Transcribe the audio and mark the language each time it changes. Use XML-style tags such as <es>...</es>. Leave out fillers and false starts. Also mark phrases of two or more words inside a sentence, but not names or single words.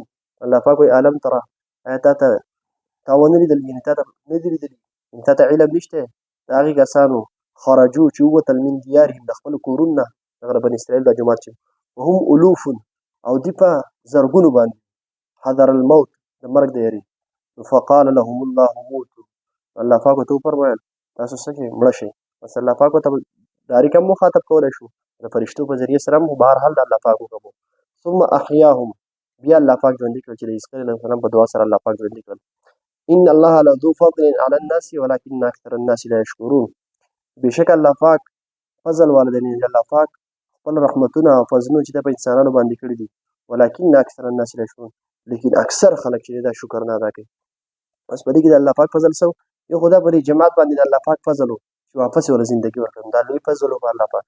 <ps>الله پاک وایي علم تره، آیا تا ونه لیدل، یعنې تا ته نه دي لیدلي، یعنې تا ته علم نشته د هغې کسانو خرجو چې ووتل</ps> <ar>من دیارهم</ar> <ps>د خپلو کورونو نه، دغه د بني اسرائیل دا جماعت چې</ps> <ar>وهم الوف،</ar> <ps>او دوی په زرګونو باندې</ps> <ar>حذر الموت</ar> <ps>د مرګ د یاري.</ps> <ar>فقال لهم الله موتوا،</ar> <ps>الله پاک ورته وفرمیل تاسو څه شئ مړه شئ. بس الله پاک ورته ډایرکټ هم مخاطب کولی شو، د فرشتو په ذریعې سره هم بهرحال د الله پاک حکم و.</ps> <ar>ثم احیاهم،</ar> <ps>بیا الله پاک ژوندي کړل، چې د عیسی علیه السلام په دعا سره الله پاک ژوندي کړل.</ps> <ar>ان الله لذو فضل علی الناس ولکن اکثر الناس لا یشکرون،</ar> <ps>بېشکه الله پاک فضل والا دی، الله پاک خپل رحمتونه او فضلونه چې دا په انسانانو باندې کړي دي،</ps> <ar>ولکن اکثر الناس لا یشکرون،</ar> <ps>لیکن اکثر خلک چې دا شکر نه ادا کوي. بس په دې کې د الله پاک فضل څه و؟ یو خو دا په دې جماعت باندې د الله پاک فضل و چې واپس یې ورله زندګي ورکړه، دا لوی فضل و په الله پاک.</ps>